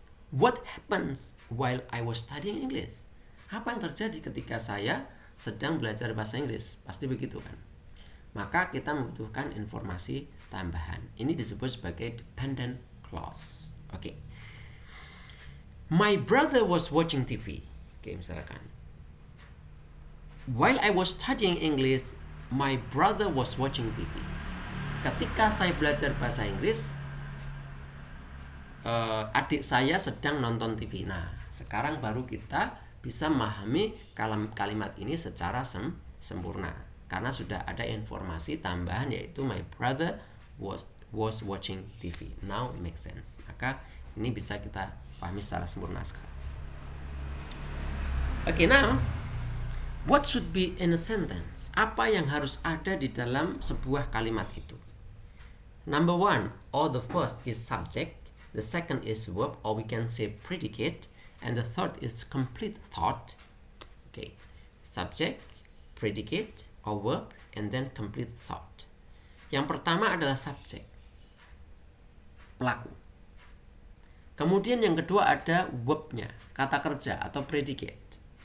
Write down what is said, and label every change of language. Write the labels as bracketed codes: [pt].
[en] What happens while I was studying English? [id] Apa yang terjadi ketika saya sedang belajar bahasa Inggris, pasti begitu kan. Maka kita membutuhkan informasi tambahan. Ini disebut sebagai dependent clause. Oke. [en] My brother was watching TV. [id] Oke, misalkan. [en] While I was studying English, my brother was watching TV. [id] Ketika saya belajar bahasa Inggris, adik saya sedang nonton TV. Nah, sekarang baru kita bisa memahami kalimat ini secara sempurna karena sudah ada informasi tambahan, yaitu [en] my brother was watching TV. Now it makes sense. [id] Maka ini bisa kita pahami secara sempurna sekarang. [en] Okay, now what should be in a sentence? [id] Apa yang harus ada di dalam sebuah kalimat itu? [en] Number one, or the first is subject, the second is verb, or we can say predicate, and the third is complete thought. Okay, subject, predicate, or verb, and then complete thought. [id] Yang pertama adalah subject, pelaku. Kemudian yang kedua ada verbnya, kata kerja atau predicate.